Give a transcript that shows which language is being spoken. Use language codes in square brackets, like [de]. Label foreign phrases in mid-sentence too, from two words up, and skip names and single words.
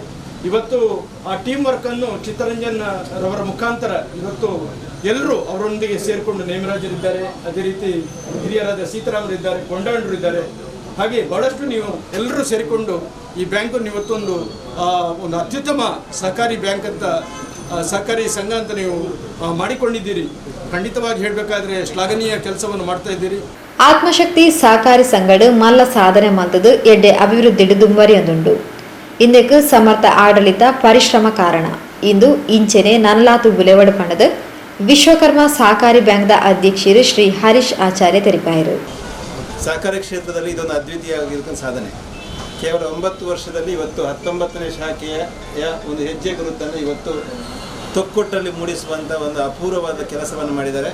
[kn] ಇವತ್ತು ಆ [en] team workನ್ನು [kn] ಚಿತ್ತರಂಜನ್ ರವರ ಮುಖಾಂತರ ಇವತ್ತು ಎಲ್ಲರೂ ಅವರೊಂದಿಗೆ ಸೇರಿಕೊಂಡು ನೇಮರಾಜರಿದ್ದಾರೆ, ಅದೇ ರೀತಿ ಹಿರಿಯರಾದ ಸೀತಾರಾಮರಿದ್ದಾರೆ, ಕೊಂಡಾಂಡರಿದ್ದಾರೆ, ಹಾಗೆ ಬಹಳಷ್ಟು ನೀವು ಎಲ್ಲರೂ ಸೇರಿಕೊಂಡು ಈ ಬ್ಯಾಂಕನ್ನು ಇವತ್ತೊಂದು ಒಂದು ಅತ್ಯುತ್ತಮ ಸಹಕಾರಿ ಬ್ಯಾಂಕ್ ಅಂತ ಸಹಕಾರಿ ಸಂಘ ಅಂತ ನೀವು ಮಾಡಿಕೊಂಡಿದ್ದೀರಿ. ಖಂಡಿತವಾಗಿ ಹೇಳಬೇಕಾದ್ರೆ ಶ್ಲಾಘನೀಯ ಕೆಲಸವನ್ನು ಮಾಡ್ತಾ ಇದ್ದೀರಿ. [tcy] ಆತ್ಮಶಕ್ತಿ ಸಹಕಾರಿ ಸಂಘಡು ಮಲ್ಲ ಸಾಧನೆ ಮಂತದು ಎಡ್ಡೆ ಅಭಿವೃದ್ಧಿ ದುಂಬರಿ ಅಂದುಂಡು. ಇಂದಕ್ಕೆ ಸಮರ್ಥ ಆಡಳಿತ ಪರಿಶ್ರಮ ಕಾರಣ. ಇಂದು ಇಂಚೆನೆ ನನ್ಲಾತು ಬುಲೆವಡು ಪಣದ ವಿಶ್ವಕರ್ಮ ಸಹಕಾರಿ ಬ್ಯಾಂಕ್ದ ಅಧ್ಯಕ್ಷರು ಶ್ರೀ ಹರೀಶ್ ಆಚಾರ್ಯ ತೆರಿಪಾಯರು. [kn] ಸಹಕಾರಿ ಕ್ಷೇತ್ರದಲ್ಲಿ ಇದೊಂದು ಅದ್ವಿತೀಯವಾಗಿರ್ತಕ್ಕಂಥ ಸಾಧನೆ. ಕೇವಲ 9 ವರ್ಷದಲ್ಲಿ ಇವತ್ತು 19ನೇ ಶಾಖೆಯ ಒಂದು ಹೆಜ್ಜೆ ಗುರುತನ್ನು ಇವತ್ತು ತೊಕ್ಕೊಟ್ಟಲ್ಲಿ ಮೂಡಿಸುವಂಥ ಒಂದು ಅಪೂರ್ವವಾದ ಕೆಲಸವನ್ನು ಮಾಡಿದ್ದಾರೆ.